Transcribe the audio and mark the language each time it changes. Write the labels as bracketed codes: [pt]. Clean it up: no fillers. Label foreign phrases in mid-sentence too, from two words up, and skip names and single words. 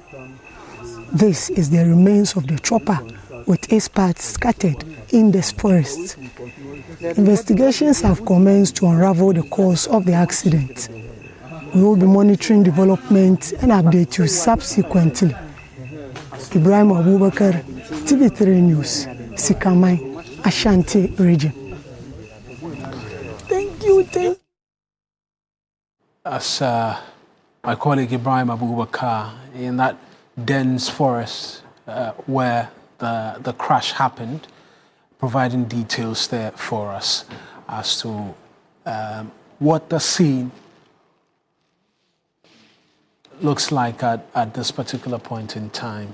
[en] This is the remains of the chopper, with its parts scattered in the forest. Investigations have commenced to unravel the cause of the accident. We will be monitoring developments and update you subsequently. Ibrahim Abubakar, TV3 News, Sikamai, Ashanti region. Thank you. As my colleague Ibrahim Abubakar, in that dense forest where the crash happened, providing details there for us as to what the scene looks like at this particular point in time.